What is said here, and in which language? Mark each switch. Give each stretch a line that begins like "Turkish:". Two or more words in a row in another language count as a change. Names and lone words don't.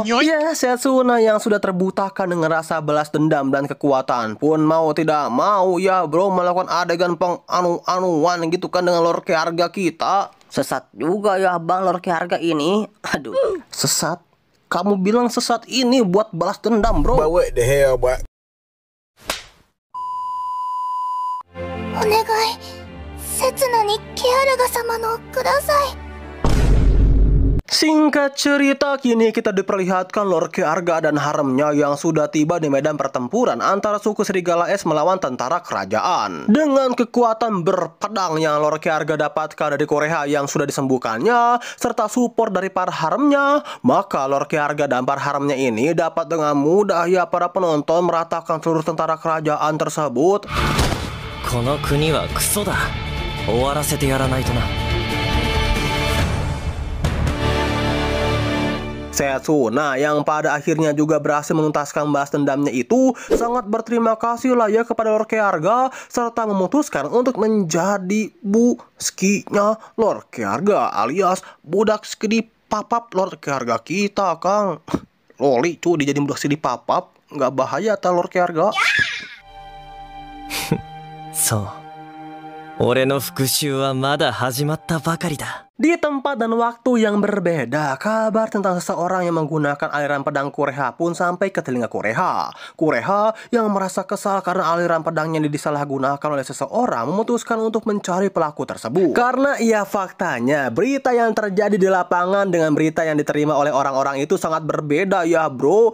Indonesian: Ya, Setsuna yang sudah terbutakan dengan rasa balas dendam dan kekuatan pun mau tidak mau ya bro melakukan adegan penganu-anuan gitu kan dengan Lord Keharga kita. Sesat juga ya bang Lord Keharga ini. Aduh. Sesat? Kamu bilang sesat ini buat balas dendam bro?
English: But what the hell, boy?
Japanese: お願い、刹那にケアラガ様のください。
Indonesian: Singkat cerita, kini kita diperlihatkan Lord Keharga dan haremnya yang sudah tiba di medan pertempuran antara suku Serigala Es melawan tentara kerajaan. Dengan kekuatan berpedang yang Lord Keharga dapatkan dari Kureha yang sudah disembuhkannya, serta support dari para haremnya, maka Lord Keharga dan para haremnya ini dapat dengan mudah ya para penonton meratakan seluruh tentara kerajaan tersebut.
Japanese: この国はクソだ。終わらせてやらないとな。
Indonesian: Setsuna yang pada akhirnya juga berhasil menuntaskan balas dendamnya itu sangat berterima kasih lah ya kepada Lord Keharga serta memutuskan untuk menjadi buskinya Lord Keharga alias budak skedi papap Lord Keharga kita, Kang. Loli cu dijadiin budak skedi papap, nggak bahaya ta Lord Keharga?
Japanese: そう。俺の復讐はまだ始まったばかりだ。
Indonesian: Di tempat dan waktu yang berbeda, kabar tentang seseorang yang menggunakan aliran pedang Kureha pun sampai ke telinga Kureha. Kureha yang merasa kesal karena aliran pedangnya disalahgunakan oleh seseorang memutuskan untuk mencari pelaku tersebut. Karena ia faktanya, berita yang terjadi di lapangan dengan berita yang diterima oleh orang-orang itu sangat berbeda ya bro.